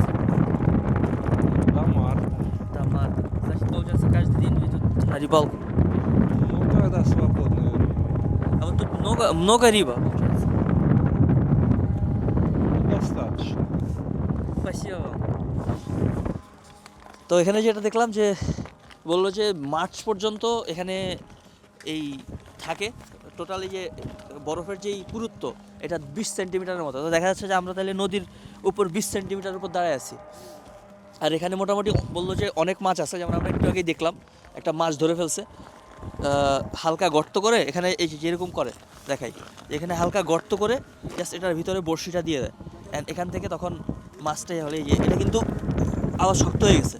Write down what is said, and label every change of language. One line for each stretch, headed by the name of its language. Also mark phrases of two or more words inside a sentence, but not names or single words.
Russian: До марта. До марта. Значит, получается, каждый день вы тут на рыбалку. Ну, когда свободное время. А вот тут много рыба, получается. Ну, достаточно. Спасибо вам.
Bangla: তো এখানে যেটা দেখলাম যে বললো যে মার্চ পর্যন্ত এখানে এই থাকে, টোটালি যে বরফের যেই পুরুত্ব এটা 20 সেন্টিমিটারের মতো। তো দেখা যাচ্ছে যে আমরা তাহলে নদীর উপর 20 সেন্টিমিটারের উপর দাঁড়ায় আছি। আর এখানে মোটামুটি বললো যে অনেক মাছ আছে, যেমন আমরা একটু আগেই দেখলাম একটা মাছ ধরে ফেলছে, হালকা গর্ত করে, এখানে এই যে যেরকম করে দেখাই, এখানে হালকা গর্ত করে জাস্ট এটার ভিতরে বড়শিটা দিয়ে দেয়, অ্যান্ড এখান থেকে তখন মাছটাই হলে এই যে এটা কিন্তু আবার শক্ত হয়ে গেছে।